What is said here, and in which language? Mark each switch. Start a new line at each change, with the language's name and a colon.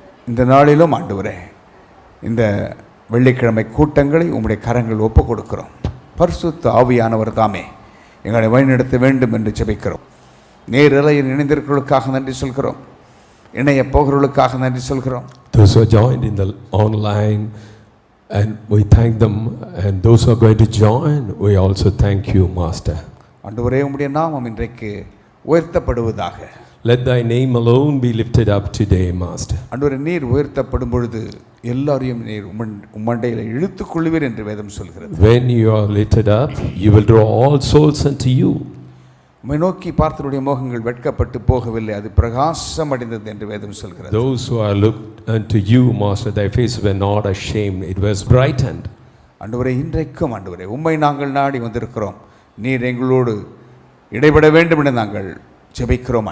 Tamil: இந்த நாளிலும் ஆண்டவரே, இந்த வெள்ளிக்கிழமை கூட்டங்களை உம்முடைய கரங்கள் ஒப்புக் கொடுக்கிறோம். பரிசுத்த ஆவியானவர் தாமே எங்களை வழிநடத்த வேண்டும் என்று ஜெபிக்கிறோம். நேரலையில் இணைந்திருக்கிறவர்களுக்காக நன்றி சொல்கிறோம், இணைய போகிறவர்களுக்காக நன்றி சொல்கிறோம்.
English: Those who are joined in the online, and we thank them, and those who are going to join, we also thank you, Master.
Tamil: ஆண்டவரே, உம்முடைய நாமம் இன்றைக்கு உயர்த்தப்படுவதாக.
English: Let thy name alone be lifted up today, Master.
Tamil: ஆண்டவரே, நீர் உயர்த்தப்படும் பொழுது எல்லாரையும் நீர் உம்மண்டையில் இழுத்துக் கொள்வீர் என்று வேதம் சொல்கிறது.
English: When you are lifted up, you will draw all souls unto you.
Tamil: உம்மை நோக்கி பார்த்தவருடைய முகங்கள் வெட்கப்பட்டு போகவில்லை, அது பிரகாசம் அடைந்தது என்று வேதம் சொல்கிறது.
English: Those who are looked unto you, Master, thy face were not ashamed, it was brightened.
Tamil: ஆண்டவரே, இன்றைக்கும் ஆண்டவரே, உம்மை நாங்கள் நாடி வந்திருக்கிறோம். நீர் எங்களோடு இடைபட வேண்டும் என்று நாங்கள் ஜெபிக்கிறோம்.